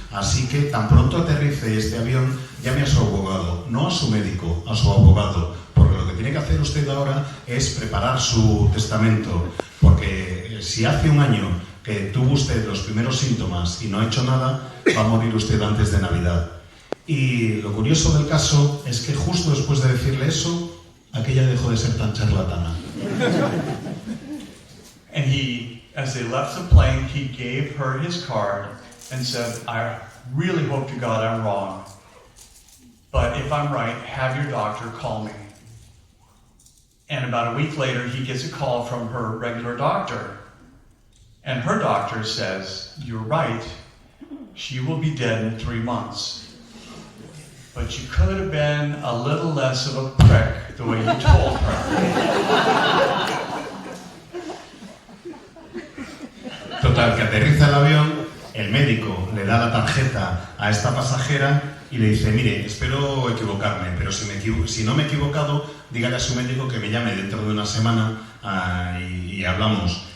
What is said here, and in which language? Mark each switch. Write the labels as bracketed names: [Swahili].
[Spanish] Así que tan pronto aterrice este avión, llame a su abogado, no a su médico, a su abogado, porque lo que tiene que hacer usted ahora es preparar su testamento, porque si hace un año que tuvo usted los primeros síntomas y no ha hecho nada, va a morir usted antes de Navidad. Y lo curioso del caso es que justo después de decirle eso, aquella dejó de ser tan charlatana. [English] And he, as they left the plane, he gave her his card and said, I really hope to God I'm wrong, but if I'm right, have your doctor call me. And about a week later, he gets a call from her regular doctor. And her doctor says, you're right, she will be dead in 3 months. But you could have been a little less of a prick the way you told her. [Spanish] Total, que aterriza el avión, el médico le da la tarjeta a esta pasajera y le dice, mire, espero equivocarme, pero si no me he equivocado, dígale a su médico que me llame dentro de una semana y hablamos.